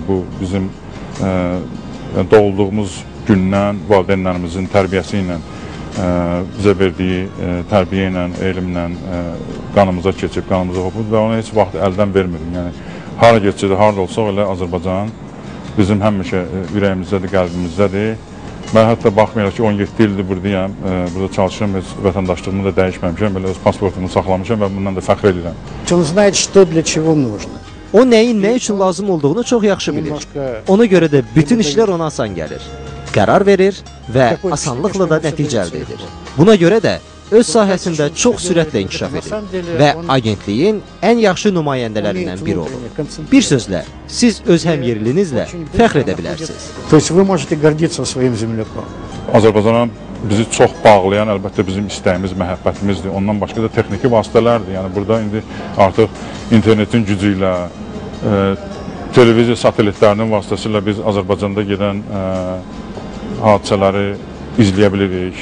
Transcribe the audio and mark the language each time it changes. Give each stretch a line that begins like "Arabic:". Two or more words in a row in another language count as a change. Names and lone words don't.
Azerbaijani: Bu bizim doğulduğumuz gündən valideynlərimizin tərbiyəsi ilə, bizə verdiyi tərbiyə ilə, elmlə qanımıza keçib, qanımıza hopub və onu heç vaxt əldən vermirik. Yəni, hara geçir, harada olsaq elə Azərbaycan bizim həmişə ürəyimizdədir, qəlbimizdədir. Mən hətta baxmayaraq ki, 17 ildir buradayam, burada çalışıram, heç vətəndaşlığımı da dəyişməmişəm, belə öz pasportumu saxlamışam və bundan da fəxr edirəm.
Russian: Он знает, что для чего нужно.
Azerbaijani: O nəyin nə üçün lazım olduğunu çox yaxşı bilir. Ona görə də bütün işlər ona asan gəlir. Qərar verir və asanlıqla da nəticə əldə edir. Buna görə də öz sahəsində çox sürətlə inkişaf edir və agentliyin ən yaxşı nümayəndələrindən biri olur. Bir sözlə, siz öz həmyerlinizlə fəxr edə bilərsiniz.
Russian: То есть вы можете гордиться своим земляком.
Azerbaijani: Azərbaycana bizi çox bağlayan əlbəttə bizim istəyimiz, məhəbbətimizdir. Ondan başqa da texniki vasitələrdir. Yəni burada indi artıq internetin gücü ilə, televiziya satelitlərinin vasitəsilə biz Azərbaycanda gedən hadisələri izləyə bilirik.